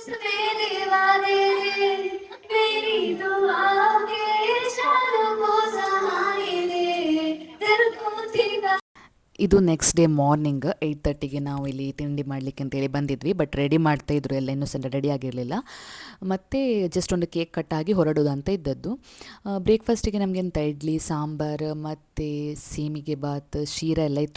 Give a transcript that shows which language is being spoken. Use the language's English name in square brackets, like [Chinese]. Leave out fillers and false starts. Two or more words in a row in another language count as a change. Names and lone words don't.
[Hindi] मेरे वादे दे, मेरी दुआ के इशारों को सहारे दे, दिल को ठिका. [Kannada] ಇದು [English] next day morning [Kannada] 8:30ಗೆ ನಾವು ಇಲ್ಲಿ ತಿಂಡಿ ಮಾಡಲಿಕ್ಕೆ ಅಂತೇಳಿ ಬಂದಿದ್ವಿ. [English] but ready [Kannada] ಮಾಡ್ತಾಯಿದ್ರು ಎಲ್ಲ, ಇನ್ನೂ ಸಹ ರೆಡಿ ಆಗಿರಲಿಲ್ಲ. ಮತ್ತು ಜಸ್ಟ್ ಒಂದು ಕೇಕ್ ಕಟ್ಟಾಗಿ ಹೊರಡೋದು ಅಂತ ಇದ್ದದ್ದು. ಬ್ರೇಕ್ಫಾಸ್ಟಿಗೆ ನಮಗೆ ಎಂತ ಇಡ್ಲಿ ಸಾಂಬಾರು ಮತ್ತು ಸೀಮಿಗೆ ಬಾತ್ ಶೀರ ಎಲ್ಲ ಇತ್ತು.